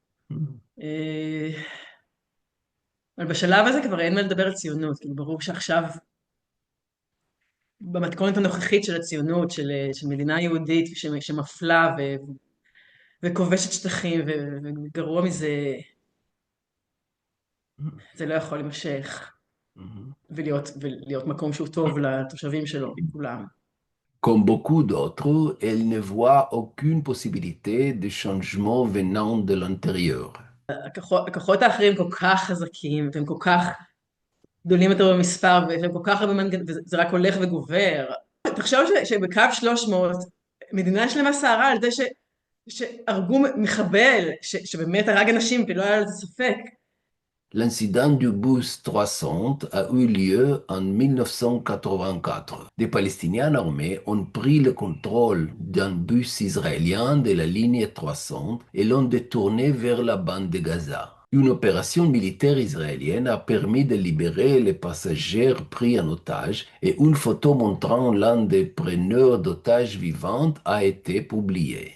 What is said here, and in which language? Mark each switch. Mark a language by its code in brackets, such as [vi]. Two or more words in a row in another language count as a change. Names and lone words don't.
[he] אבל בשלב הזה כבר אין מה לדבר על ציונות, כאילו ברור שעכשיו, במתכונת הנוכחית של הציונות, של מדינה יהודית שמפלה וכובשת שטחים, וגרוע מזה, זה לא יכול להימשך, ולהיות מקום שהוא טוב לתושבים שלו, כולם. [fr] Comme beaucoup d'autres, elle ne voit aucune possibilité de changement venant de l'intérieur. [he] הכוחות האחרים כל כך חזקים, והם כל כך גדולים יותר במספר, והם כל כך הרבה מנגנונים, וזה רק הולך וגובר. תחשוב שבקו 300, מדינה שלמה סערה על זה שהרגו מחבל, שבאמת הרג אנשים, ולא היה לזה ספק. [fr] L'incident du bus 300 a eu lieu en 1984. Des Palestiniens armés ont pris le contrôle d'un bus israélien de la ligne 300 et l'ont détourné vers la bande de Gaza. Une opération militaire israélienne a permis de libérer les passagers pris en otage et une photo montrant l'un des preneurs d'otages vivants a été publiée.